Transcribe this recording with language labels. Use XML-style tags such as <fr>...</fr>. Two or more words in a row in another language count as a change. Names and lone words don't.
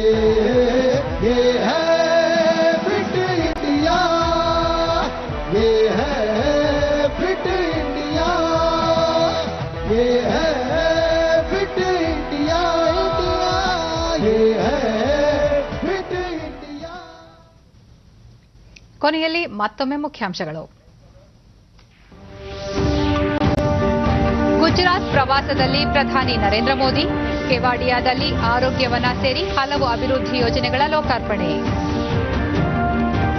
<hi>ये है फिट इंडिया, ये है फिट इंडिया, ये है फिट इंडिया, इंडिया, ये है फिट इंडिया.</hi> <kn>ಕೊನೆಯಲ್ಲಿ ಮತ್ತೊಮ್ಮೆ ಮುಖ್ಯಾಂಶಗಳು. ಗುಜರಾತ್ ಪ್ರವಾಸದಲ್ಲಿ ಪ್ರಧಾನಿ ನರೇಂದ್ರ ಮೋದಿ, ಕೆವಾಡಿಯಾದಲ್ಲಿ ಆರೋಗ್ಯವನ ಸೇರಿ ಹಲವು ಅಭಿವೃದ್ಧಿ ಯೋಜನೆಗಳ ಲೋಕಾರ್ಪಣೆ.</kn>